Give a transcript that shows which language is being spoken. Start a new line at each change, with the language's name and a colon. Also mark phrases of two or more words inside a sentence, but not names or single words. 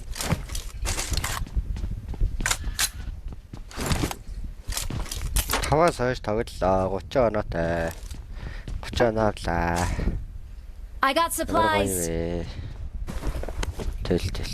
Mongolian: Таваас хойш тоглолоо 30 оноотой. 30 оноо авлаа.
English: I got supplies.
Mongolian: Тэл.